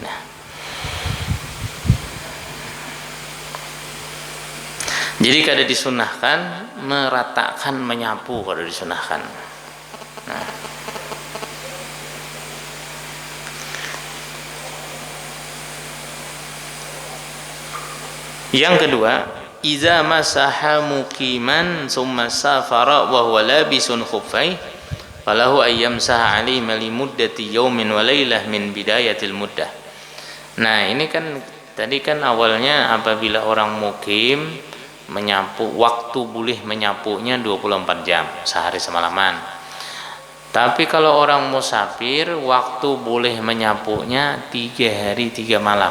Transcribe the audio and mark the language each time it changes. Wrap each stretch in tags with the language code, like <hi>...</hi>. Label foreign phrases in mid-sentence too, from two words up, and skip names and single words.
<bjn>Nah, jadi kada disunahkan meratakan menyapu, kada disunahkan. Nah. Yang kedua,</bjn> <ar>إذا مسح مقيما ثم سافر وهو لابس خفيه فله أن يمسح عليه لمدة يوم وليلة من بداية المدة.</ar> <bjn>Nah, ini kan tadi kan awalnya apabila orang mukim menyapu, waktu boleh menyapunya 24 jam sehari semalaman. Tapi kalau orang musafir, waktu boleh menyapunya 3 hari 3 malam.</bjn>